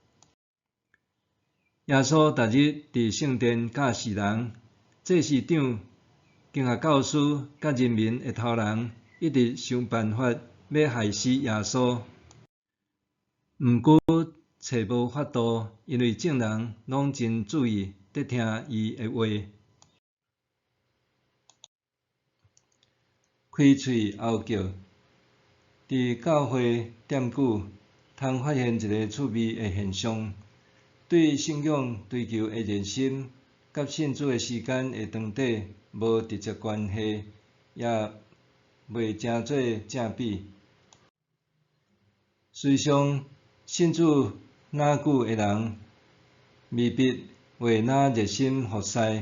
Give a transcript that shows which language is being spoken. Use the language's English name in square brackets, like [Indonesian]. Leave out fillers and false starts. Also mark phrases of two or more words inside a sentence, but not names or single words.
[Min Nan Chinese] 耶稣逐日伫圣殿教示人，祭司长、经学教师甲人民的头人一直想办法要害死耶稣，毋过找无法度，因为众人拢真注意伫听伊的话。开喙吼叫。伫教会踮久，通发现一个趣味的现象：对信仰追求的热心，甲信主的时间的长短无直接关系，也袂成做正比。事实上，信主哪久的人，未必会哪热心服侍。